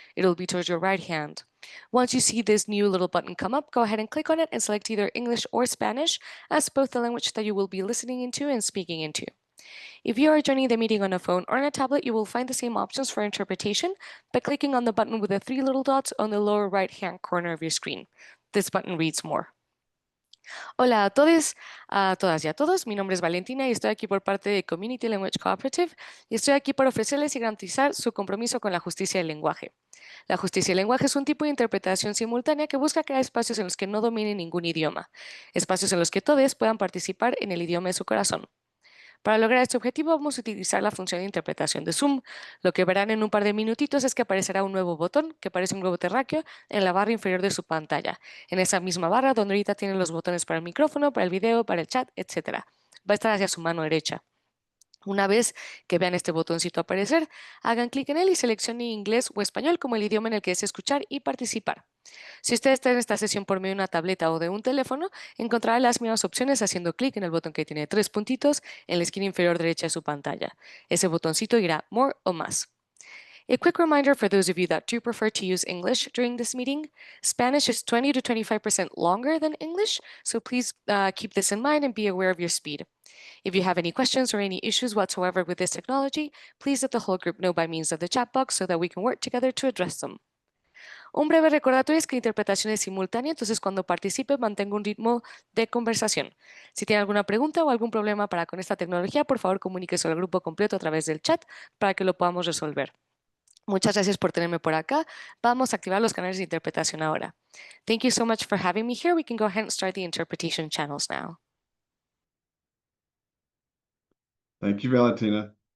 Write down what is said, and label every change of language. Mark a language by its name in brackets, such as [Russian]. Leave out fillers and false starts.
[English] It'll be towards your right hand. Once you see this new little button come up, go ahead and click on it and select either English or Spanish as both the language that you will be listening into and speaking into. If you are joining the meeting on a phone or on a tablet, you will find the same options for interpretation by clicking on the button with the three little dots on the lower right-hand corner of your screen. This button reads more. [Spanish] Hola a todos, a todas y a todos. Mi nombre es Valentina y estoy aquí por parte de Community Language Cooperative y estoy aquí para ofrecerles y garantizar su compromiso con la justicia del lenguaje. La justicia del lenguaje es un tipo de interpretación simultánea que busca crear espacios en los que no dominen ningún idioma, espacios en los que todos puedan participar en el idioma de su corazón. Para lograr este objetivo vamos a utilizar la función de interpretación de Zoom. Lo que verán en un par de minutitos es que aparecerá un nuevo botón, que parece un globo terráqueo, en la barra inferior de su pantalla. En esa misma barra donde ahorita tienen los botones para el micrófono, para el video, para el chat, etc. Va a estar hacia su mano derecha. Una vez que vean este botoncito aparecer, hagan clic en él y seleccionen inglés o español como el idioma en el que desea escuchar y participar. Si usted está en esta sesión por medio de una tableta o de un teléfono, encontrará las mismas opciones haciendo clic en el botón que tiene 3 puntitos en la esquina inferior derecha de su pantalla. Ese botoncito dirá More o Más. [English] A quick reminder for those of you that do prefer to use English during this meeting, Spanish is 20 to 25% longer than English, so please keep this in mind and be aware of your speed. If you have any questions or any issues whatsoever with this technology, please let the whole group know by means of the chat box so that we can work together to address them. [Spanish] Un breve recordatorio es que la interpretación es simultánea, entonces cuando participe mantenga un ritmo de conversación. Si tiene alguna pregunta o algún problema con esta tecnología, por favor comuníquese al grupo completo a través del chat para que lo podamos resolver. Muchas gracias por tenerme por acá. Vamos a activar los canales de interpretación ahora. [English] Thank you so much for having me here. We can go ahead and start the interpretation channels now. Thank you, Valentina.